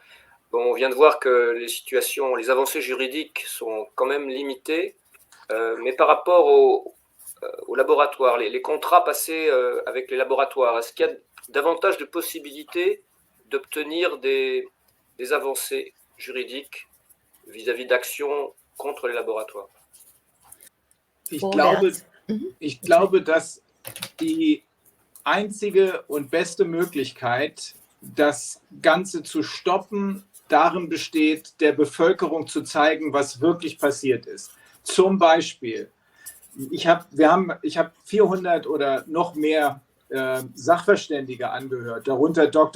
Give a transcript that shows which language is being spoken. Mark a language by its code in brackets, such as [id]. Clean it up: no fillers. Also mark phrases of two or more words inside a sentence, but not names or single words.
[fr] Bon, on vient de voir que les avancées juridiques sont quand même limitées, mais par rapport aux laboratoires, les contrats passés avec les laboratoires, est-ce qu'il y a davantage de possibilités d'obtenir des avancées juridiques vis-à-vis d'actions contre les laboratoires? [de] Ich glaube, dass die einzige und beste Möglichkeit, das Ganze zu stoppen, darin besteht, der Bevölkerung zu zeigen, was wirklich passiert ist. Zum Beispiel, ich habe 400 oder noch mehr Sachverständige angehört, darunter Dr.